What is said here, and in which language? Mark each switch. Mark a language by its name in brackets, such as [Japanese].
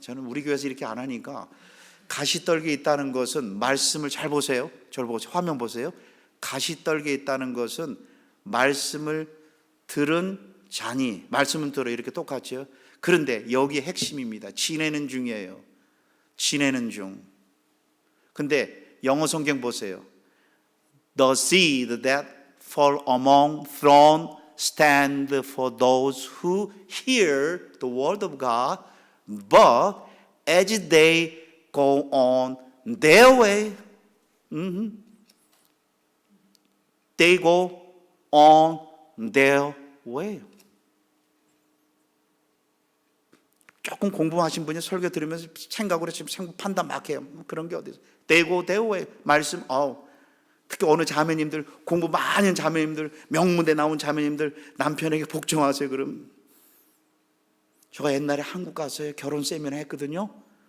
[Korean] 저는 우리 교회에서 이렇게 안 하니까. 가시떨기에 있다는 것은 말씀을 잘 보세요. 저를 보세요. 화면 보세요. 가시떨기에 있다는 것은 말씀을 들은 자니, 말씀은 들어 이렇게 똑같죠. 그런데 여기에 핵심입니다. 지내는 중이에요. 지내는 중. 근데 영어 성경 보세요. [English] The seed that fall among thorns stand for those who hear the word of God, but as they go on their way, they go on their way. [Korean] 조금 공부하신 분이 설교 들으면서 생각으로 지금 판단 막 해요. 그런 게 어디 있어요? [English] They go their way. [Korean] 말씀, 특히 어느 자매님들, 공부 많이 한 자매님들, 명문대 나온 자매님들, 남편에게 복종하세요. 그럼 제가 옛날에 한국 가서 결혼 세미나 했거든요.